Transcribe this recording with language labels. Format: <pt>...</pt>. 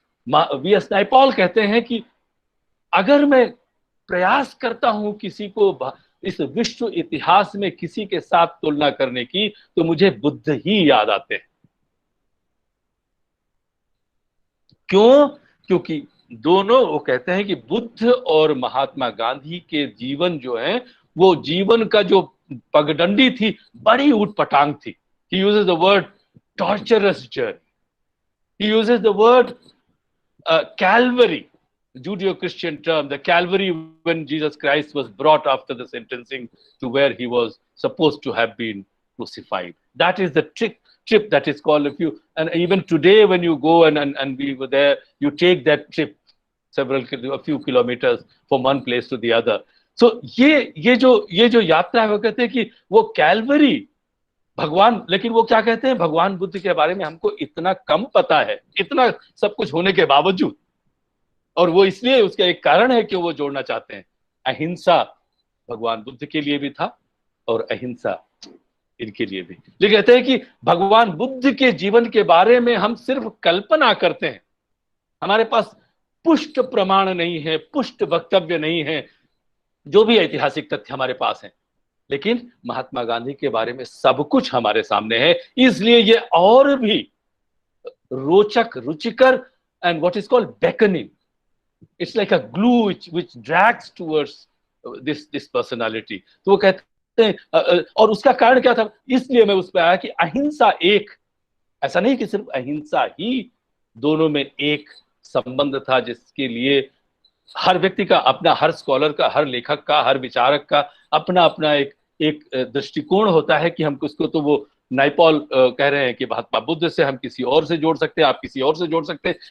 <hi>VS. Naipaul कहते हैं कि अगर मैं प्रयास करता हूं किसी को इस विश्व इतिहास में किसी के साथ तुलना करने की, तो मुझे बुद्ध ही याद आते हैं. क्यों? क्योंकि दोनों, वो कहते हैं कि बुद्ध और महात्मा गांधी के जीवन जो है, वो जीवन का जो पगडंडी थी, बड़ी ऊटपटांग थी.</hi> <en>He uses the word torturous journey. He uses the word Calvary, Judeo-Christian term, the Calvary when Jesus Christ was brought after the sentencing to where he was supposed to have been crucified. That is the trip that is called, and even today when you go and we were there, you take that trip a few kilometers from one place to the other.</en> <hi>So ये जो यात्रा है, वो कहते हैं कि वो Calvary भगवान, लेकिन वो क्या कहते हैं, भगवान बुद्ध के बारे में हमको इतना कम पता है, इतना सब कुछ होने के बावजूद, और वो इसलिए उसका एक कारण है कि वो जोड़ना चाहते हैं अहिंसा भगवान बुद्ध के लिए भी था और अहिंसा इनके लिए भी। लेकिन कहते हैं कि भगवान बुद्ध के जीवन के बारे में हम सिर्फ कल्पना करते हैं, हमारे पास पुष्ट प्रमाण नहीं है, पुष्ट वक्तव्य नहीं है, जो भी ऐतिहासिक तथ्य हमारे पास हैं, लेकिन महात्मा गांधी के बारे में सब कुछ हमारे सामने है। इसलिए ये और भी रोचक, रुचिकर</hi> <en>And what is called beckoning. It's like a glue which drags towards this personality.</en> <hi>तो वो कहते हैं, और उसका कारण क्या था, इसलिए मैं उस पर आया कि अहिंसा एक, ऐसा नहीं कि सिर्फ अहिंसा ही, दोनों में एक संबंध था जिसके लिए हर व्यक्ति का अपना, हर स्कॉलर का, हर लेखक का, हर विचारक का अपना अपना एक दृष्टिकोण होता है कि हम उसको, तो वो नाइपॉल कह रहे हैं कि महात्मा बुद्ध से हम किसी और से जोड़ सकते हैं, आप किसी और से जोड़ सकते हैं।</hi>